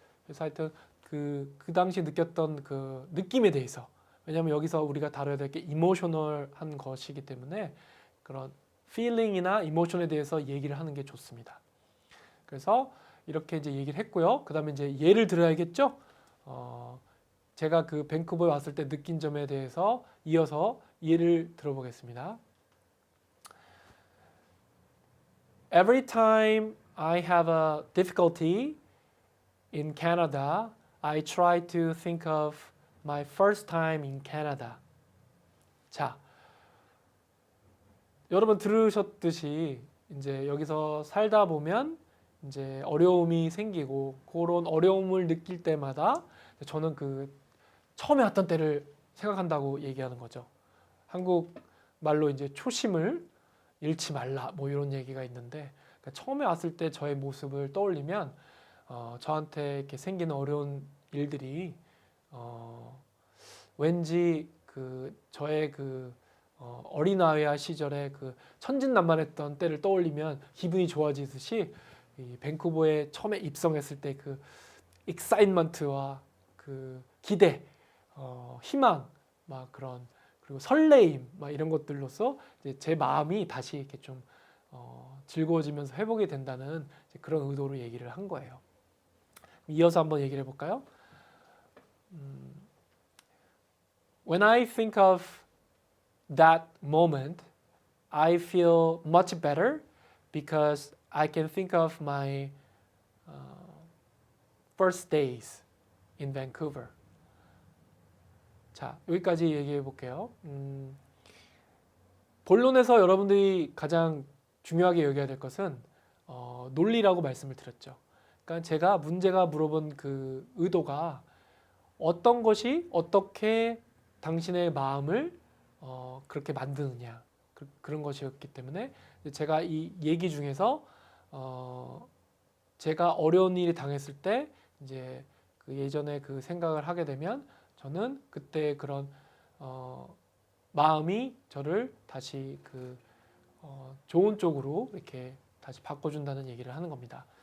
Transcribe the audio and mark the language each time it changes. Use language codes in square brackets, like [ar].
[ko] 그래서 하여튼 그 당시 느꼈던 그 느낌에 대해서 왜냐하면 여기서 우리가 다뤄야 될 게 이모셔널한 것이기 때문에 그런 feeling이나 이모션에 대해서 얘기를 하는 게 좋습니다. 그래서 이렇게 이제 얘기를 했고요. 그 다음에 이제 예를 들어야겠죠. 제가 그 밴쿠버에 왔을 때 느낀 점에 대해서 이어서 예를 들어보겠습니다. [en] Every time I have a difficulty in Canada, I try to think of my first time in Canada. [ko] 자, 여러분 들으셨듯이 이제 여기서 살다 보면 이제 어려움이 생기고 그런 어려움을 느낄 때마다 저는 그 처음에 왔던 때를 생각한다고 얘기하는 거죠. 한국 말로 이제 초심을 잃지 말라 뭐 이런 얘기가 있는데 그러니까 처음에 왔을 때 저의 모습을 떠올리면 저한테 이렇게 생기는 어려운 일들이 왠지 그 저의 그 어린아이와 시절에 그 천진난만했던 때를 떠올리면 기분이 좋아지듯이 이 밴쿠버에 처음에 입성했을 때 그 익사이먼트와 그 기대, 희망, 막 그런 그리고 설레임, 막 이런 것들로서 이제 제 마음이 다시 이렇게 좀 즐거워지면서 회복이 된다는 그런 의도로 얘기를 한 거예요. 이어서 한번 얘기를 해볼까요? [en] When I think of that moment, I feel much better because I can think of my first days in Vancouver. [ko] 자, 여기까지 얘기해 볼게요. 본론에서 여러분들이 가장 중요하게 여겨야 될 것은 논리라고 말씀을 드렸죠. 그러니까 제가 문제가 물어본 그 의도가 어떤 것이 어떻게 당신의 마음을 그렇게 만드느냐 그런 것이었기 때문에 제가 이 얘기 중에서 제가 어려운 일이 당했을 때 이제 그 예전에 그 생각을 하게 되면 저는 그때 그런 마음이 저를 다시 그 좋은 쪽으로 이렇게 다시 바꿔준다는 얘기를 하는 겁니다.